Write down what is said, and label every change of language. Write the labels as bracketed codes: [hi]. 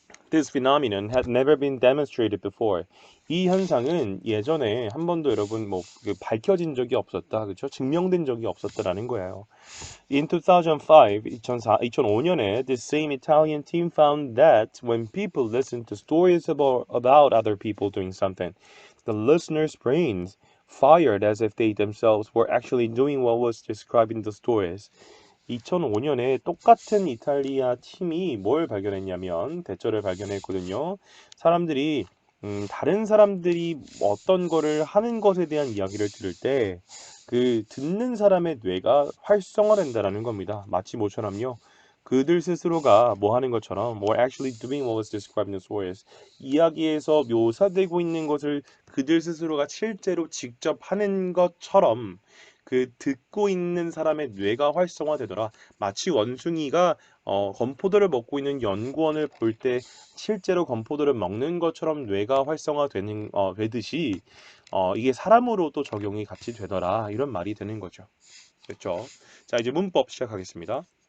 [en] This phenomenon had never been demonstrated before. [ko] 이 현상은 예전에 한 번도 여러분 밝혀진 적이 없었다, 그렇죠? 증명된 적이 없었다라는 거예요. [en] In 2005년에 this same Italian team found that when people listened to stories about other people doing something, the listeners' brains fired as if they themselves were actually doing what was described in the stories. [ko] 2005년에 똑같은 이탈리아 팀이 뭘 발견했냐면 대처를 발견했거든요. 사람들이 다른 사람들이 어떤 거를 하는 것에 대한 이야기를 들을 때 그 듣는 사람의 뇌가 활성화된다라는 겁니다. 마치 뭐처럼요. 그들 스스로가 뭐 하는 것처럼 [en] were actually doing what was described in the stories. [ko] 이야기에서 묘사되고 있는 것을 그들 스스로가 실제로 직접 하는 것처럼 그 듣고 있는 사람의 뇌가 활성화되더라. 마치 원숭이가 건포도를 먹고 있는 연구원을 볼 때 실제로 건포도를 먹는 것처럼 뇌가 되듯이 이게 사람으로도 적용이 같이 되더라. 이런 말이 되는 거죠. 그렇죠? 자, 이제 문법 시작하겠습니다.